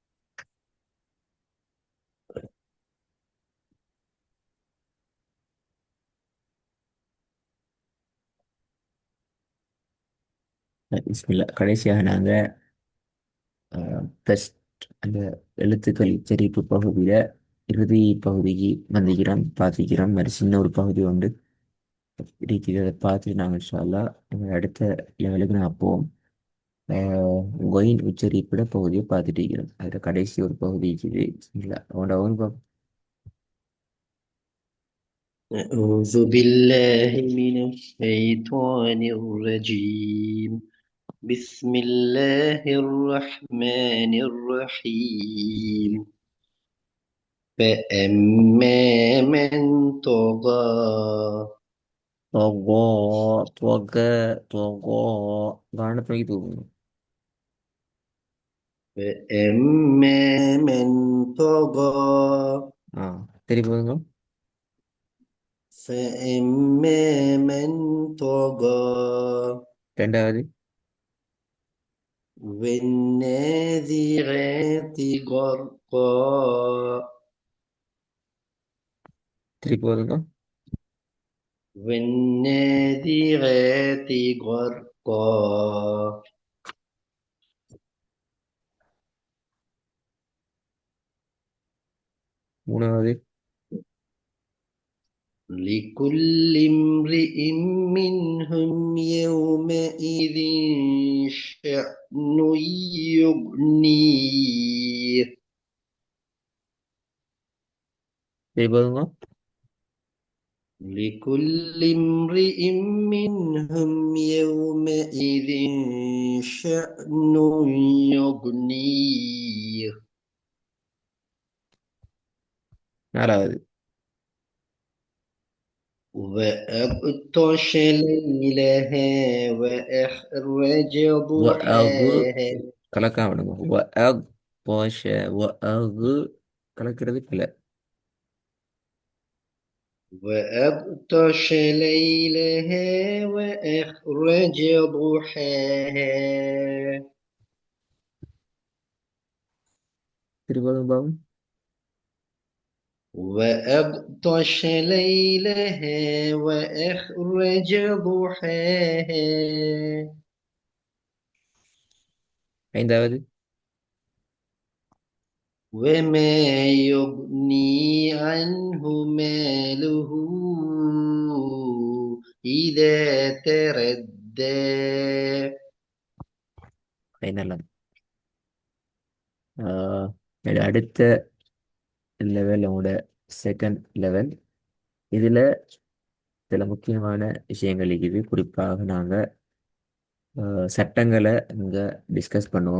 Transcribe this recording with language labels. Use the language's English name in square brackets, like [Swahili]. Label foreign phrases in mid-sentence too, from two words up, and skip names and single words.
[Tamil] பிஸ்மில்லா கடைசியாக நாங்கள் டெஸ்ட் அந்த எழுத்துக்கள் உச்சரிப்பு பகுதியில் இறுதி பகுதிக்கு வந்திக்கிறோம் பார்த்துக்கிறோம். மாதிரி சின்ன ஒரு பகுதி உண்டு இருக்குது. அதை பார்த்துட்டு நாங்கள் [Arabic] إن شاء الله [Tamil] எங்கள் அடுத்த லெவலுக்கு நான் போவோம். ஒயின் உச்சரிப்பிட பகுதியை பார்த்துட்டு இருக்கிறோம். அதில் கடைசி ஒரு பகுதி இருக்குது. பிஸ்மில்லா அவனோட அவன் [Arabic] أعوذ بالله من الشيطان الرجيم. بسم الله الرحمن الرحيم. فأما من طغى [Tamil] தொகோ தொக தொகோ கவனத்தை வைத்து தூக்கணும். [Arabic] فأما من طغى [Tamil] ஆ சரி போதுங்க. [Arabic] فأما من طغى [Tamil] ரெண்டாவது [Arabic] والنازعات غرقا [Tamil] சரி போதுங்க. [Arabic] والنازعات غرقا [Tamil] மூணாவது [Arabic] لكل امرئ منهم يومئذ شأن يغنيه. [Tamil] சரி போதுங்க. [Arabic] لكل امرئ منهم يومئذ شأن يغنيه. [Tamil] நாலாவது [Arabic] وأغطش ليلها وأخرج وأغ ضحاها. [Tamil] கலக்காம விடுங்க. وأغ போஷ وأغ கலக்கிறது பிள்ளை. [Arabic] وأغطش ليلها وأخرج ضحاها. [Tamil] திருப்பதும் பாவம். [Arabic] وأغطش ليلها وأخرج ضحاها. [Tamil] ஐந்தாவது [Arabic] وما يغني عنه ماله إذا تردى. [Tamil] ஐநலம். இது அடுத்த லெவல் உங்களோட [English] second level. [Tamil] இதில் சில முக்கியமான விஷயங்கள் இருக்குது. குறிப்பாக நாங்கள் சட்டங்களை இங்கே டிஸ்கஸ் பண்ணுவோம்.